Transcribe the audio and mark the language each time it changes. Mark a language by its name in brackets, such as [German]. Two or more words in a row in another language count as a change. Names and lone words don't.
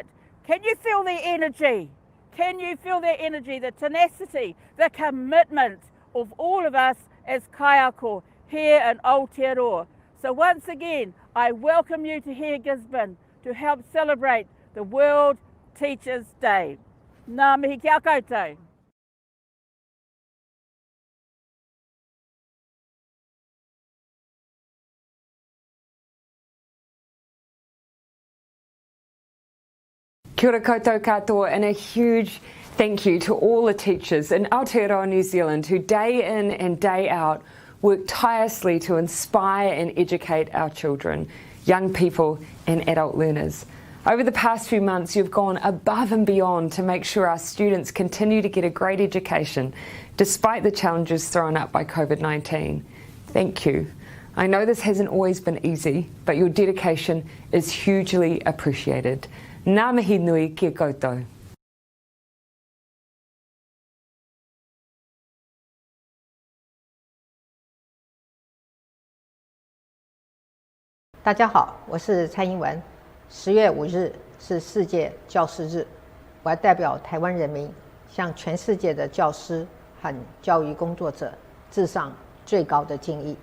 [English] Can you feel the energy? Can you feel the energy, the tenacity, the commitment of all of us as kaiako here in Aotearoa? So once again, I welcome you to here Gisborne to help celebrate the World Teachers Day. [Māori] Nā mihi kia koutou. 'Kia ora koutou katoa, [English] and a huge thank you to all the teachers in Aotearoa, New Zealand, who day in and day out work tirelessly to inspire and educate our children, young people and adult learners. Over the past few months, you've gone above and beyond to make sure our students continue to get a great education, despite the challenges thrown up by COVID-19. Thank you. I know this hasn't always been easy, but your dedication is hugely appreciated. [Māori] Ngā mihi nui kia koutou. [Chinese] 大家好，我是蔡英文。10月5日是世界教师日，我要代表台湾人民向全世界的教师和教育工作者致上最高的敬意。